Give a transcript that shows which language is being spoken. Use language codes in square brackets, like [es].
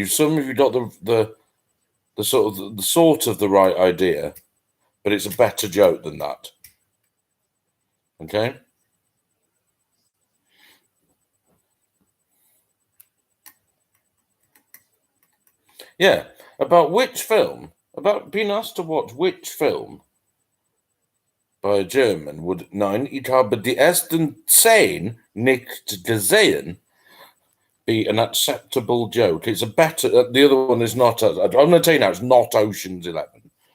[en] Some of you got the sort of the right idea, but it's a better joke than that. Okay. Yeah, about which film? About being asked to watch which film by a German would 9. [de] Ich habe die ersten 10 nicht gesehen [en] be an acceptable joke. It's a better. The other one is not. I'm going to tell you now, it's not Ocean's 11.